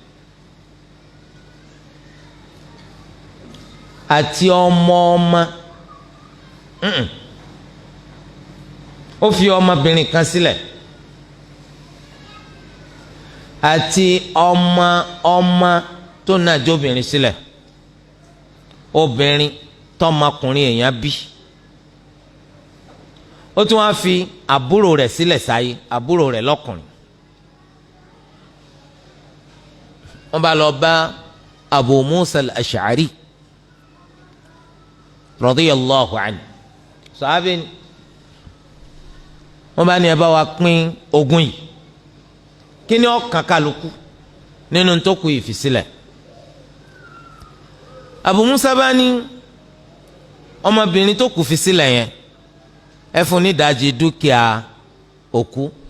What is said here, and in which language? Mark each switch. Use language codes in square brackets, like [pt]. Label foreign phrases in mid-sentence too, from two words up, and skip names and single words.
[yo] àti ọmọ ó fi ọmọbìnrin kan sílẹ̀ àti ọmọ tó náà jóbìnrin sílẹ̀, obìnrin tọmọkùnrin èèyàn bí. ó tún wá fi àbúrò rẹ̀ sílẹ̀ sáyé, àbúrò rẹ̀ lọ́kùnrin. wọ́n bá lọ bá Abu Musa al-Ash'ari [ar] رضي الله عنه [yo] sàhábì ni wọ́n bá ní ẹ bá wa pín ogún yìí kí ni ó kàn kálukú nínú tó kù ìfisílẹ̀. Abu Musa bá ní ọmọbìnrin tó kù fi sílẹ̀ yẹn ẹ fún ní ìdajì dúkìá òkú.